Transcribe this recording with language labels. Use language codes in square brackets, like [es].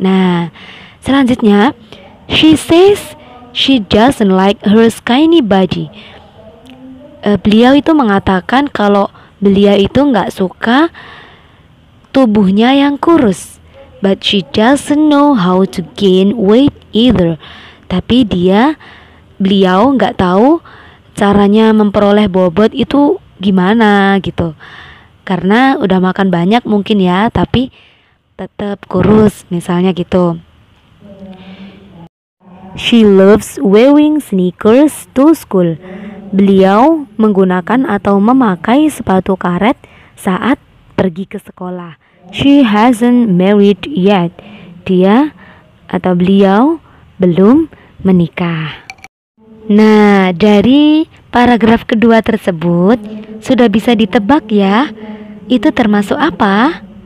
[id] Nah, selanjutnya, [en] she says she doesn't like her skinny body. [id] Beliau itu mengatakan kalau beliau itu nggak suka tubuhnya yang kurus. [en] But she doesn't know how to gain weight either. [id] Tapi beliau nggak tahu caranya memperoleh bobot itu gimana gitu. Karena udah makan banyak mungkin ya, tapi tetap kurus misalnya gitu. [en] She loves wearing sneakers to school. [id] Beliau menggunakan atau memakai sepatu karet saat pergi ke sekolah. [en] She hasn't married yet. [id] Dia atau beliau belum menikah. Nah, dari paragraf kedua tersebut sudah bisa ditebak ya, itu termasuk apa?